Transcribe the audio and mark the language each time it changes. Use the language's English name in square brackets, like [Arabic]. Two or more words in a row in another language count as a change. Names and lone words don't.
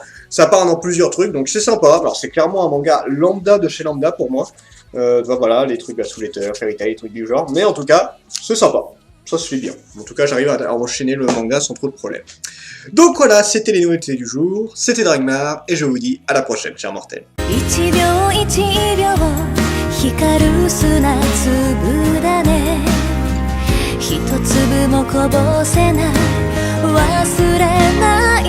[French] Ça part dans plusieurs trucs, donc c'est sympa. Alors c'est clairement un manga lambda de chez lambda pour moi. Voilà, les trucs Soul Eater, Fairy Tail, les trucs du genre. Mais en tout cas, c'est sympa. Ça se fait bien. En tout cas, j'arrive à enchaîner le manga sans trop de problèmes. Donc voilà, c'était les nouveautés du jour. C'était Dragmar, et je vous dis à la prochaine, chers mortels. [Japanese] 光る砂粒だね一粒もこぼせない忘れない